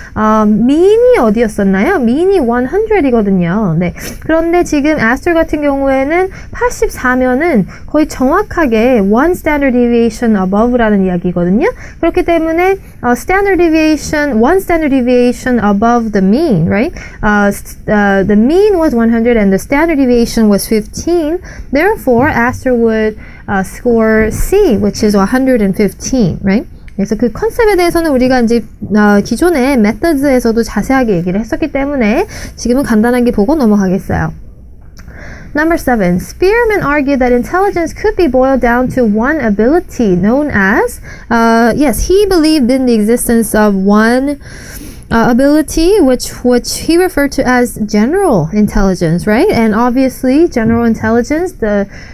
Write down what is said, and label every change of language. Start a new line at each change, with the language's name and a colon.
Korean: mean이 어디였었나요? mean이 100이거든요. 네. 그런데 지금 Astor 같은 경우에는 84면은 거의 정확하게 one standard deviation above라는 이야기거든요. 그렇기 때문에
English: one standard deviation above the mean, right? The mean was 100 and the standard deviation was 15. Therefore, Astor would score C, which is 115, right?
Korean: 그래서 그 컨셉에 대해서는 우리가 이제 기존의 methods에서도 자세하게 얘기를 했었기 때문에 지금은 간단하게 보고 넘어가겠어요.
English: Number 7. Spearman argued that intelligence could be boiled down to one ability known as, yes, he believed in the existence of one ability, which he referred to as general intelligence, right? And obviously, general intelligence, the